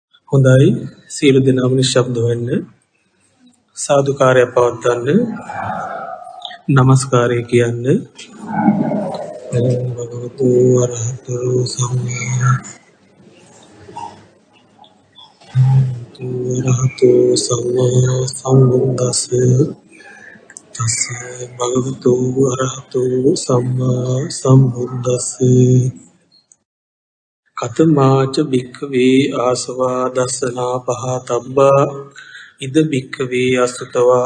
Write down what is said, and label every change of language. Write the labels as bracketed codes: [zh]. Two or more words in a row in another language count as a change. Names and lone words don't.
[si] හොඳයි සියලු දෙනාම නිශ්ශබ්ද වෙන්න සාදුකාරය පවත්වන්න නමස්කාරය කියන්න [pi] භගවතු අරහතු සම්මා සම්බුද්දස්ස තස්ස භගවතු අරහතු සම්මා සම්බුද්දස්ස කතමාච භික්ඛවේ ආසවා දස්සනා පහතබ්බා ඉද භික්ඛවේ අසුතවා